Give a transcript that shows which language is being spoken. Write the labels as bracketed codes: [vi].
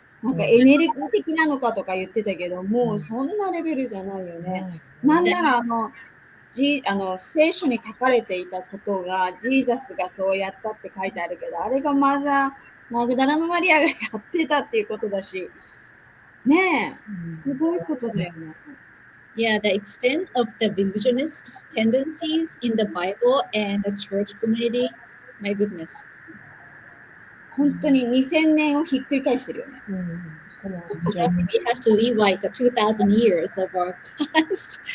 [ja] なんかエネルギー的なのかとか言ってたけど、もうそんなレベルじゃないよね。なんなら聖書に書かれていたことが、ジーザスがそうやったって書いてあるけど、あれがマグダラのマリアがやってたっていうことだし、ねえ、すごいことだよね。 [en] Yeah, the extent of the revisionist tendencies in the Bible and the church community, my goodness. [ja] 本当に2000年をひっくり返してるよね。 [en] We have to rewrite the 2,000 years of our past.